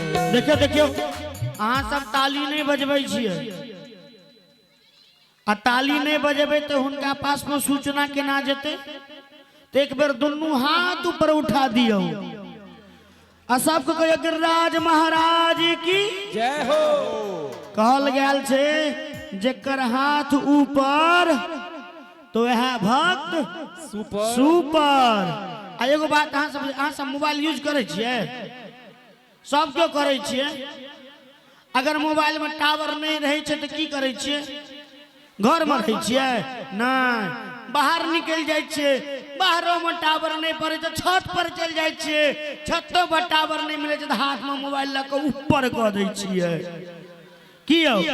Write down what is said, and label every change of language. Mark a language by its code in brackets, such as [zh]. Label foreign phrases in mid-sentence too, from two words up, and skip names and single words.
[mai] देखियो देखियो अहाँ सब ताली नहीं बजबै छियै आ ताली नहीं बजेबै तो हुनका पास में सूचना केना जेतै तो एक बेर दुनू हाथ ऊपर उठा दियो आ सबके कहियो गिरिराज महाराज की जय हो कहल गेल छै जेकर हाथ ऊपर तो वह भक्त सुपर सुपर। आ एगो बात अहाँ सब मोबाइल यूज करे छियै सब क्यों करे छियै अगर मोबाइल में टावर नहीं रहे छै तो की करे छियै घर में रहे छियै नहीं बाहर निकल जाए छियै बाहरों में टावर नहीं पड़े तो छत पर चल जाए छियै छतो पर टावर नहीं मिले तो हाथ में मोबाइल लग के ऊपर कऽ दै छियै कियो